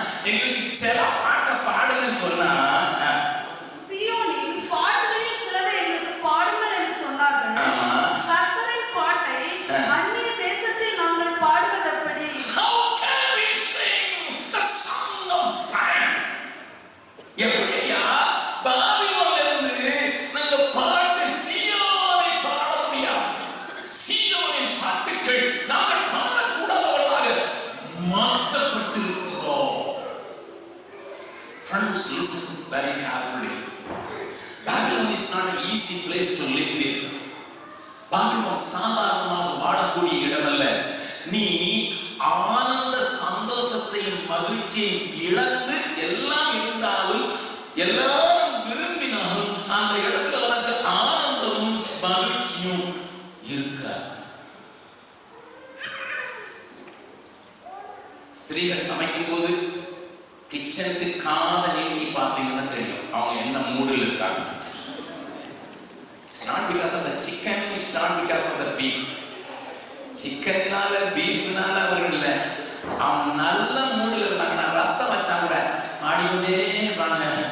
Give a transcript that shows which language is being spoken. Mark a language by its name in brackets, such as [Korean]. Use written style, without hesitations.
[Tamil] எங்களுக்கு சில பாட்டை பாடுங்கன்னு சொன்னா சீயோனின் பாட்டுகளில் சிலதை எங்களுக்கு பாடுங்கள் என்று சொன்னார்கள். கர்த்தரின் பாட்டை அந்நிய தேசத்தில் நாங்கள் பாடுவதெப்படி? [English] How can we sing the song of Zion? [Tamil] எப்படியா பாபிலோனிலிருந்து நாங்க பாட்டு சீயோனை பாட முடியாது. சீயோனின் பாட்டுகள் நாங்கள் பாடக்கூடாதவர்களாக மாற்றப்பட்டிருக்கிறோம். [English] Friends, listen very carefully. Babylon is not an easy place to live in. [Tamil] Babylon சாதாரணமாக வாழக்கூடிய இடமல்ல. நீ ஆனந்த சந்தோஷத்தையும் மகிழ்ச்சியை இழந்து எல்லாம் இருந்தாலும் எல்லாரும் விரும்பினாலும் அந்த இடத்துல உனக்கு ஆனந்தமும் மகிழ்ச்சியும் இருக்காது. ஸ்திரீகள் சமைக்கும் போது கிச்சனுக்கு காதை நீட்டி பார்த்தீங்கன்னா தெரியும் அவங்க என்ன மூடில் இருக்காங்க. [English] It's not because of the chicken, it's not because of the beef. [Tamil] சிக்கன்னால பீஃப்னால அவர்கள் இல்லை, அவங்க நல்ல மூடில் இருந்தாங்கன்னா ரசம் வச்சா கூட ஆடிக்கொண்டே இருப்பாங்க.